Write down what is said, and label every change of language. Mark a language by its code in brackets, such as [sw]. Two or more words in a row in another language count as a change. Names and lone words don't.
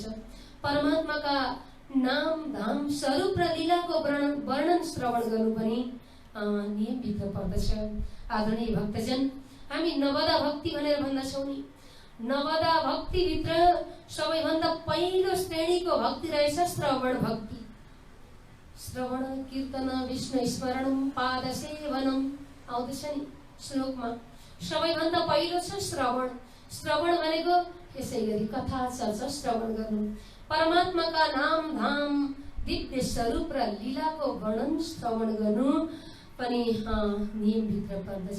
[ne] परमात्माका नाम धाम स्वरूप र लीलाको वर्णन श्रवण गर्नु पनि नियमभित्र पर्दछ। आदरणीय भक्तजन, हामी नवदा भक्ति भनेर भन्दछौँ नि, नवदा भक्तिभित्र सबैभन्दा पहिलो श्रेणीको भक्ति रहेछ श्रवण भक्ति। [sa] श्रवण कीर्तन विष्णु स्मरणम पाद सेवनम [ne] आउँदछ नि श्लोकमा। सबैभन्दा पहिलो छ श्रवण। श्रवण भनेको यसै गरी कथा चर्चा श्रवण गर्नु, परमात्माका नाम धाम दिव्य स्वरूप र लीलाको वर्णन श्रवण गर्नु पनि नियमभित्र पर्दछ।